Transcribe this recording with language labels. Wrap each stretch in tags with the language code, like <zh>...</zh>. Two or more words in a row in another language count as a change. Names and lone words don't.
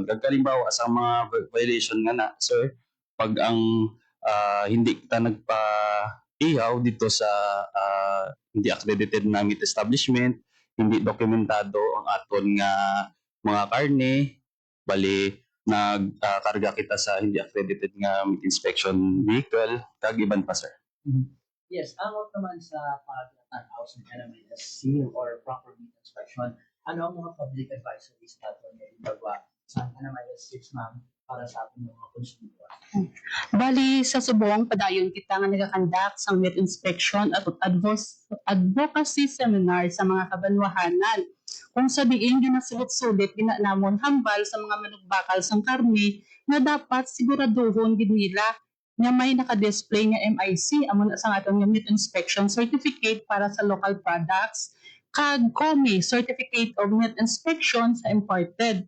<hil>Kag kalimbawa sa mga violation nga na, sir, pag ang hindi kita nagpa-ihaw dito sa hindi accredited na</hil> <en>meat establishment,</en> <hil>hindi dokumentado ang aton nga mga karne, bali nagkarga kita sa hindi accredited nga</hil> <en>meat inspection vehicle,</en> <hil>kag iban pa sir.</hil> <tl>Yes, about naman sa pag-tanaw sa</tl> <en>NMIS seal or proper meat inspection,</en> <tl>ano ang mga</tl> <en>public advisories</en> <tl>natin na ibaba sa NMIS 6, ma'am, para sa ating mga consumidor?</tl> <hil>Bali, sa subong, padayon kita nga nagakandak sa</hil> <en>meat inspection</en> <hil>at</hil> <en>advocacy seminar</en> <hil>sa mga kabanwahanan. Kung sabihin yun na sulit-sulit, ginanamon hambal sa mga manugbakal sang karne na dapat siguraduhon din nila nga may naka-display nga MIC amon sa atong</hil> <en>meat inspection certificate</en> <hil>para sa</hil> <en>local products,</en> <hil>kag COME,</hil> <en>Certificate of Meat Inspection</en> <hil>sa imported.</hil>